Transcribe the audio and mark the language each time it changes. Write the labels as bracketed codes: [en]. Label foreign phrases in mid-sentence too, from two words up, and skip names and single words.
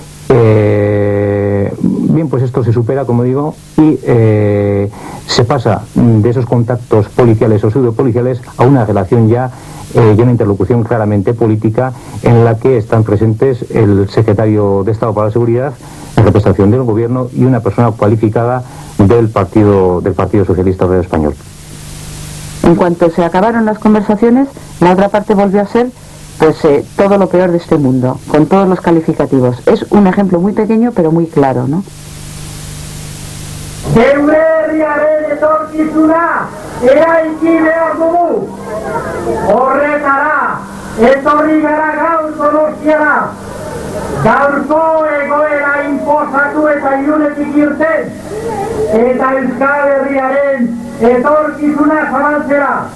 [es] Bien, pues esto se supera, como digo, y se pasa de esos contactos policiales o pseudopoliciales a una relación ya y una interlocución claramente política en la que están presentes el secretario de Estado para la Seguridad en representación del gobierno y una persona cualificada del Partido Socialista Obrero Español. En cuanto se acabaron las conversaciones, la otra parte volvió a ser todo lo peor de este mundo, con todos los calificativos. Es un ejemplo muy pequeño pero muy claro, ¿no? [eu] Geure herriaren etorkizuna eraiki behar dugu. Horretara, etorri gara gaur Donostiara. Gaurko egoera inposatu eta Irunetik irten, eta Euskal Herriaren etorkizuna zabaltzera.